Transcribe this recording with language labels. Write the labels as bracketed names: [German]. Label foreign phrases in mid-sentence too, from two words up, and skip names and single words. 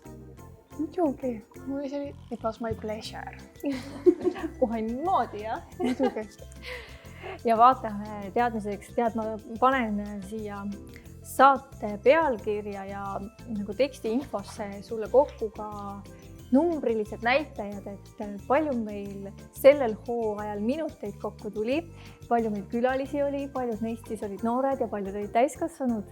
[Estonian] Muidugi, [English] it was my pleasure. [Estonian] Kohe niimoodi, jah? Muidugi. Ja vaatame teadmiseks, ma panen siia saate pealkirja ja nagu teksti infosse sulle kokku ka numbrilised näitajad, et palju meil sellel hooajal minuteid kokku tuli, palju meil külalisi oli, paljud neist siis olid noored ja paljud olid täiskasvanud.